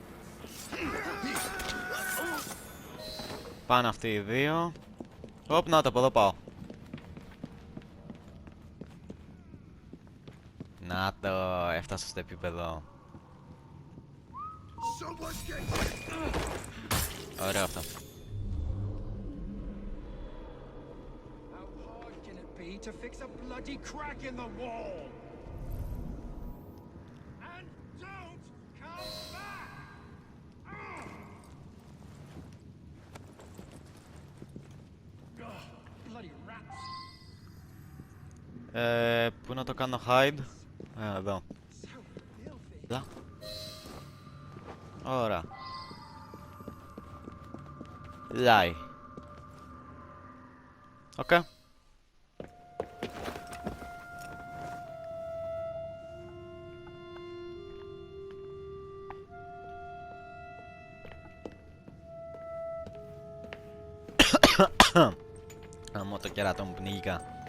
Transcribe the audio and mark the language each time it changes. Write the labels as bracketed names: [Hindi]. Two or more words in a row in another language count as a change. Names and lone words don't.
[Greek] Πάνε αυτοί οι δύο. Όπ, να το, από εδώ πάω. Να το, έφτασα στο επίπεδο. Ωραίο αυτό. [English] How hard can it be to fix a bloody crack in the wall? And don't come back! Bloody rats! [Greek] Πού να το κάνω hide? Εδώ. Εδώ. Ωραία. [English] Lie. Οκ. [Greek] Αμώ το κεράτο μου πνίγηκα.